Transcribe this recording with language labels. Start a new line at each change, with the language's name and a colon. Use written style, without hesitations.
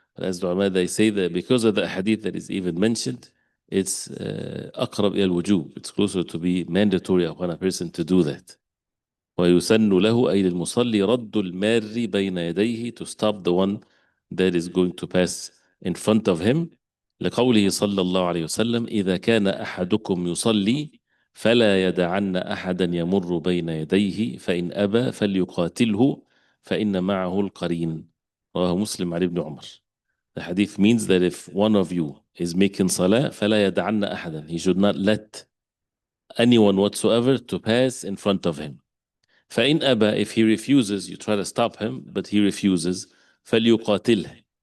English: But as the ulama, they say that because of the hadith that is even mentioned, it's aqrab ila al-wujub. It's closer to be mandatory upon a person to do that.
Arabic: ويسن له أي للمصلي رد المار بين يديه,
English: to stop the one that is going to pass in front of him.
Arabic: لقوله صلى الله عليه وسلم إذا كان أحدكم يصلي فلا يدعن أحدا يمر بين يديه فإن أبى فليقاتله فإن معه القرين. رواه مسلم عن ابن عمر.
English: The hadith means that if one of you is making salah
Arabic: فلا يدعن أحدا,
English: he should not let anyone whatsoever to pass in front of him.
Arabic: فإن أبى,
English: if he refuses, you try to stop him, but he refuses,
Arabic: فليقاتله.